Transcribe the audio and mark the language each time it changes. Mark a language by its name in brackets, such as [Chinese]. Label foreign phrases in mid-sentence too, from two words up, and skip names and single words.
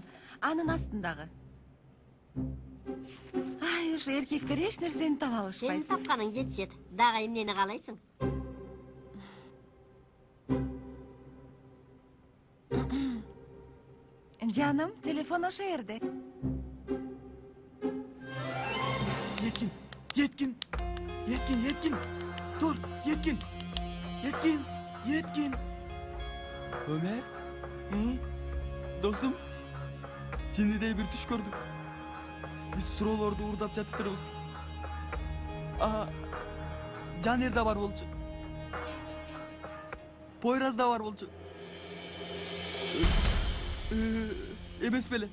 [Kyrgyz] Анын астындагы. Ай, ушу эркектер эч нерсени таба алышпайт. Сенин тапканың жетишет. Дагы эмнени каалайсың? Жаным, телефон ошо жерде. Yetkин. [Turkish] Dur, Yetkin. Ömer? [Kyrgyz] Досум, чынында бир түш көрдүм. Биз суроолорду уурдап жатыптырбыз. Жанер да бар болчу. Пойраз да бар болчу. Эмес беле?